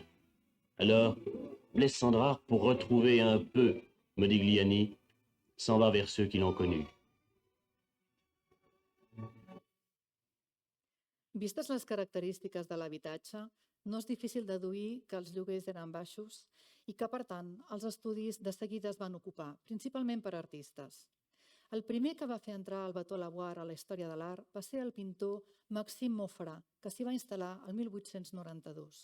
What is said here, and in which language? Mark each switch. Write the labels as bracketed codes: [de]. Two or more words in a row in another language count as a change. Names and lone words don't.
[fr] Alors, Blaise Cendrars, pour retrouver un peu Modigliani, s'en va vers ceux qui l'ont connu. [ca] Vistes les característiques de l'habitatge, no és difícil deduir que els lloguers eren baixos i que, per tant, els estudis de seguida es van ocupar, principalment per artistes. El primer que va fer entrar el bateau Lavoir a la història de l'art va ser el pintor Maxime Maufra, que s'hi va instal·lar el 1892.